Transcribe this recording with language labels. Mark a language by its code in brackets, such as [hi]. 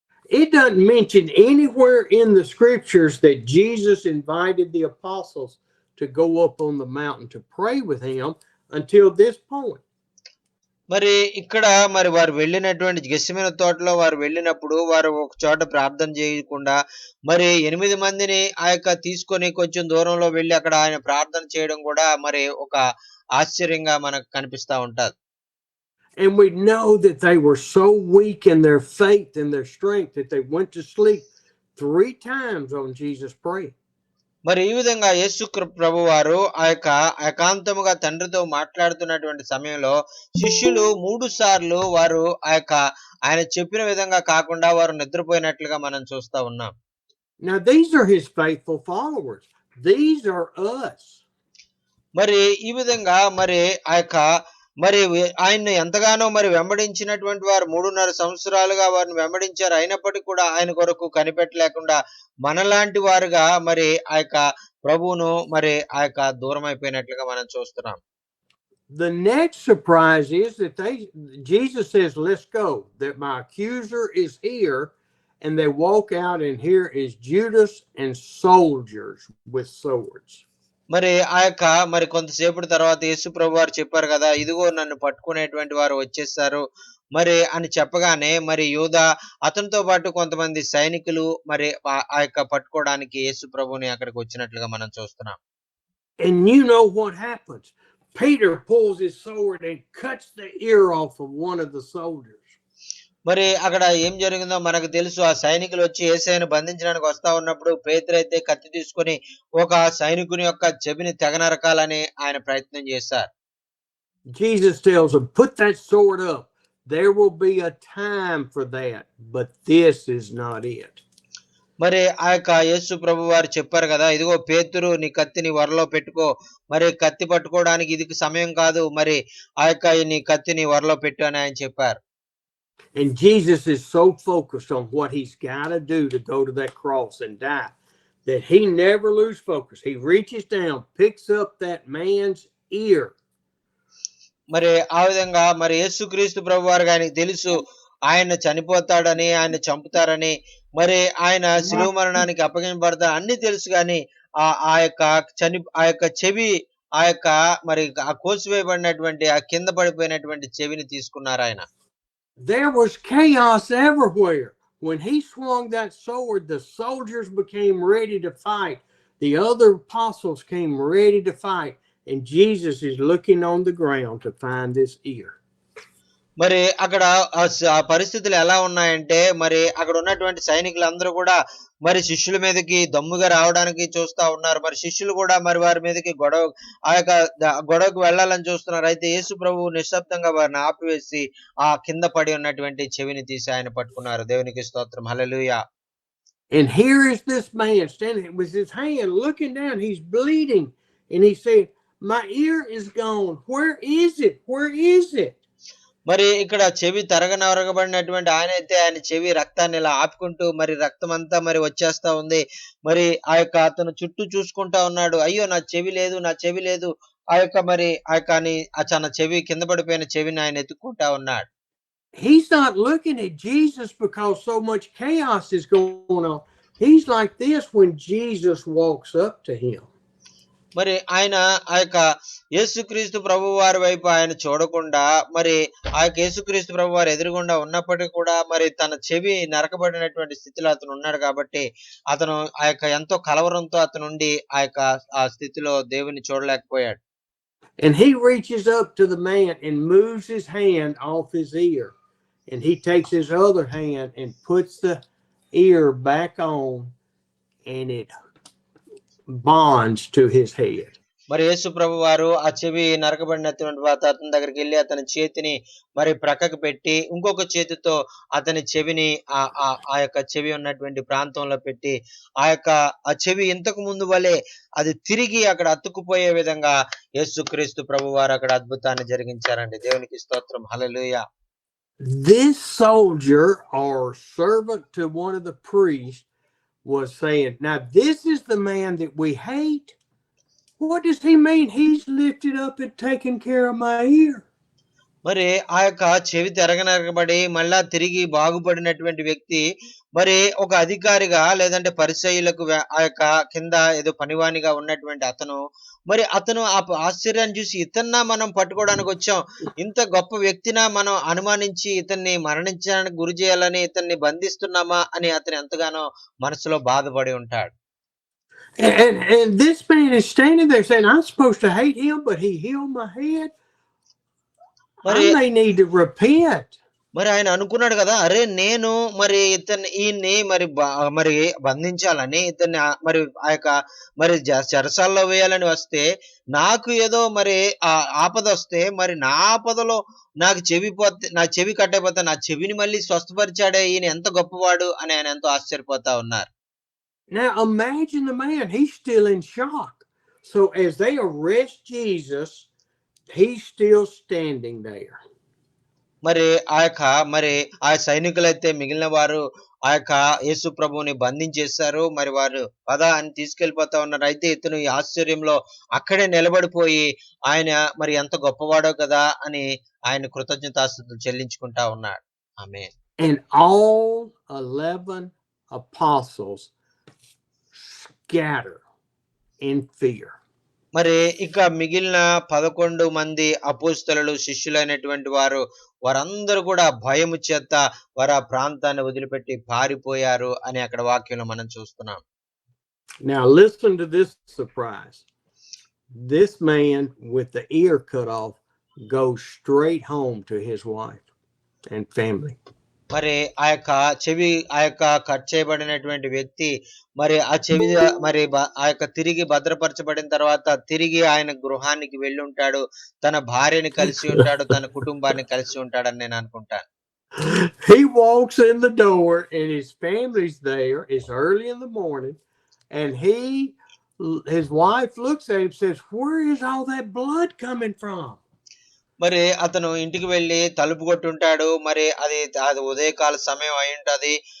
[en] It doesn't mention anywhere in the scriptures that Jesus invited the apostles to go up on the mountain to pray with him until this point. [te] మరి ఇక్కడ మరి వారు వెళ్ళినటువంటి గెత్సేమనే తోటలో వారు వెళ్ళినప్పుడు వారు ఒక చోట ప్రార్థన చేయకుండా మరి 8 మందిని తీసుకొని కొంచెం దూరంలో వెళ్ళి అక్కడ ఆయన ప్రార్థన చేయడం కూడా మరి ఒక ఆశ్చర్యంగా మనకు కనిపిస్తా ఉంటది. [en] And we know that they were so weak in their faith and their strength that they went to sleep 3 times on Jesus praying. [te] మరి ఈ విధంగా యేసు ప్రభు వారు ఏకాంతముగా తండ్రితో మాట్లాడుతున్నటువంటి సమయంలో శిష్యులు 3 సార్లు వారు ఆయన చెప్పిన విధంగా కాకుండా వారు నిద్రపోయినట్లుగా మనం చూస్తా ఉన్నాం. [en] Now these are his faithful followers. These are us. [te] మరి ఈ విధంగా మరి మరి ఆయన్ని ఎంతగానో మరి వెంబడించినటువంటి వారు 3.5 సంవత్సరాలుగా వారిని వెంబడించారు. అయినప్పటికీ కూడా ఆయన కొరకు కనిపెట్టలేకుండా మనలాంటి వారుగా మరి ప్రభువును మరి ఆ యొక్క దూరం అయిపోయినట్లుగా మనం చూస్తున్నాం. [en] The next surprise is that Jesus says, "Let's go, that my accuser is here." And they walk out, and here is Judas and soldiers with swords. [te] మరి ఆ యొక్క మరి కొంతసేపటి తర్వాత యేసు ప్రభువారు చెప్పారు కదా, ఇదిగో నన్ను పట్టుకునేటువంటి వారు వచ్చేసారు మరి అని చెప్పగానే, మరి యూదా అతనితో పాటు కొంతమంది సైనికులు మరి ఆ యొక్క పట్టుకోవడానికి యేసు ప్రభువుని అక్కడికి వచ్చినట్లుగా మనం చూస్తున్నాం. [en] And you know what happens? Peter pulls his sword and cuts the ear off of one of the soldiers. [te] మరి అక్కడ ఏం జరిగిందో మనకు తెలుసు. ఆ సైనికులు వచ్చి యేసయ్యను బంధించడానికి వస్తా ఉన్నప్పుడు పేతురైతే కత్తి తీసుకొని ఒక సైనికుని యొక్క చెవిని తెగ నరకాలని ఆయన ప్రయత్నం చేశారు. [en] Jesus tells him, "Put that sword up. There will be a time for that, but this is not it." [te] మరి ఆ యొక్క యేసు ప్రభు వారు చెప్పారు కదా, ఇదిగో పేతురు నీ కత్తిని వరలో పెట్టుకో, మరి కత్తి పట్టుకోవడానికి ఇది సమయం కాదు, మరి ఆ యొక్క నీ కత్తిని వరలో పెట్టు అని ఆయన చెప్పారు. [en] And Jesus is so focused on what he's got to do to go to that cross and die that he never loses focus. He reaches down, picks up that man's ear. [te] మరి ఆ విధంగా మరి యేసుక్రీస్తు ప్రభువారికి ఆయనకు తెలుసు ఆయన చనిపోతాడని, ఆయన చంపుతారని, మరి ఆయన శిలువ మరణానికి అప్పగించబడతాడు అన్ని తెలుసు. కానీ ఆ యొక్క చెవి ఆ యొక్క మరి ఆ కోసివేయబడినటువంటి ఆ కింద పడిపోయినటువంటి చెవిని తీసుకున్నారు ఆయన. [en] There was chaos everywhere. When he swung that sword, the soldiers became ready to fight. The other apostles came ready to fight. And Jesus is looking on the ground to find this ear. [te] మరి అక్కడ ఆ పరిస్థితులు ఎలా ఉన్నాయంటే, మరి అక్కడ ఉన్నటువంటి సైనికులందరూ కూడా మరి శిష్యుల మీదకి దమ్ముగా రావడానికి చూస్తా ఉన్నారు. మరి శిష్యులు కూడా మరి వారి మీదకి ఆ యొక్క గొడవకు వెళ్ళాలని చూస్తున్నారు. అయితే యేసు ప్రభువు నిశ్శబ్దంగా వారిని ఆపివేసి ఆ కింద పడి ఉన్నటువంటి చెవిని తీసి ఆయన పట్టుకున్నారు. దేవునికి స్తోత్రం, హల్లెలూయా. [en] And here is this man standing with his hand looking down. He's bleeding. And he said, "My ear is gone. Where is it? Where is it?" [te] మరి ఇక్కడ చెవి తరగనరగబడినటువంటి ఆయన చెవి రక్తాన్ని ఇలా ఆపుకుంటూ మరి రక్తం అంతా మరి వచ్చేస్తా ఉంది. మరి ఆ యొక్క అతను చుట్టూ చూసుకుంటా ఉన్నాడు. అయ్యో నా చెవి లేదు, నా చెవి లేదు. ఆ యొక్క మరి ఆ యొక్క తన చెవి కింద పడిపోయిన చెవిని ఆయన ఎత్తుక్కుంటా ఉన్నాడు. [en] He's not looking at Jesus because so much chaos is going on. He's like this when Jesus walks up to him. [te] మరి ఆయన ఆ యొక్క యేసుక్రీస్తు ప్రభు వారి వైపు ఆయన చూడకుండా, మరి ఆ యొక్క యేసుక్రీస్తు ప్రభు వారు ఎదురుగుండా ఉన్నప్పటికీ కూడా మరి తన చెవి నరకబడినటువంటి స్థితిలో అతను ఉన్నాడు కాబట్టి అతను ఆ యొక్క ఎంతో కలవరంతో అతనుండి ఆ స్థితిలో దేవుని చూడలేకపోయాడు. [en] And he reaches up to the man and moves his hand off his ear. And he takes his other hand and puts the ear back on, and it bonds to his head. [te] మరి యేసు ప్రభు వారు ఆ చెవి నరకబడినటువంటి అతని దగ్గరికి వెళ్ళి అతని చేతిని మరి ప్రక్కకు పెట్టి ఇంకొక చేతితో అతని చెవిని ఆ యొక్క చెవి ఉన్నటువంటి ప్రాంతంలో పెట్టి ఆ చెవి ఇంతకు ముందు వలె అది తిరిగి అక్కడ అతుక్కుపోయే విధంగా యేసుక్రీస్తు ప్రభు వారు అక్కడ అద్భుతాన్ని జరిగించారండి. దేవునికి స్తోత్రం, హల్లెలూయా. [en] This soldier or servant to one of the priests was saying, "Now this is the man that we hate. What does he mean? He's lifted up and taken care of my ear." [te] మరి ఆ యొక్క చెవి తెరగనరగబడి మళ్ళా తిరిగి బాగుపడినటువంటి వ్యక్తి మరి ఒక అధికారిగా లేదంటే పరిసయ్యులకు ఆ యొక్క కింద ఏదో పనివానిగా ఉన్నటువంటి అతను ఆ ఆశ్చర్యాన్ని చూసి ఇతన్నా మనం పట్టుకోవడానికి వచ్చాం, ఇంత గొప్ప వ్యక్తినా మనం అనుమానించి ఇతన్ని మరణించడానికి గురి చేయాలని ఇతన్ని బంధిస్తున్నామా అని అతను ఎంతగానో మనసులో బాధపడి ఉంటాడు. [en] And this man is standing there saying, "I'm supposed to hate him, but he healed my head. I may need to repent." [te] మరి ఆయన అనుకున్నాడు కదా, అరే నేను మరి ఈయన్ని మరి బంధించాలని ఇతన్ని మరి ఆ యొక్క మరి చెరసాల్లో వేయాలని వస్తే నాకు ఏదో మరి ఆపద వస్తే మరి నా ఆపదలో నా చెవి కట్టకపోతే నా చెవిని మళ్ళీ స్వస్థపరిచాడే, ఈయన ఎంత గొప్పవాడు అని ఆయన ఎంతో ఆశ్చర్యపోతా ఉన్నారు. [en] Now imagine the man, he's still in shock. So as they arrest Jesus, he's still standing there. [te] మరి ఆ యొక్క మరి ఆ సైనికులైతే మిగిలిన వారు ఆ యొక్క యేసు ప్రభువుని బంధించేశారు. మరి వారు పద అని తీసుకెళ్ళిపోతా ఉన్నారు. అయితే ఇతను ఈ ఆశ్చర్యంలో అక్కడే నిలబడిపోయి ఆయన మరి ఎంత గొప్పవాడో కదా అని ఆయన కృతజ్ఞతాస్తుతులు చెల్లించుకుంటా ఉన్నాడు. ఆమేన్. [en] And all 11 apostles scatter in fear. [te] మరి ఇక మిగిలిన 11 మంది అపోస్తలులు శిష్యులైనటువంటి వారందరూ కూడా భయము చేత వారు ఆ ప్రాంతాన్ని వదిలిపెట్టి పారిపోయారు అని అక్కడ వాక్యంలో మనం చూస్తున్నాం. [en] Now listen to this surprise. This man with the ear cut off goes straight home to his wife and family. [te] మరి ఆ యొక్క కట్ చేయబడినటువంటి వ్యక్తి మరి ఆ చెవి మరి ఆ యొక్క తిరిగి భద్రపరచబడిన తర్వాత తిరిగి ఆయన గృహానికి వెళ్ళి ఉంటాడు. తన భార్యని కలిసి ఉంటాడు. తన కుటుంబాన్ని కలిసి ఉంటాడని నేను అనుకుంటాను. [en] He walks in the door and his family's there. It's early in the morning, and his wife looks at him and says, "Where is all that blood coming from?" [te] మరి అతను ఇంటికి వెళ్లి తలుపు కొట్టుంటాడు. మరి అది ఉదయకాల సమయం అయ్యుంటది.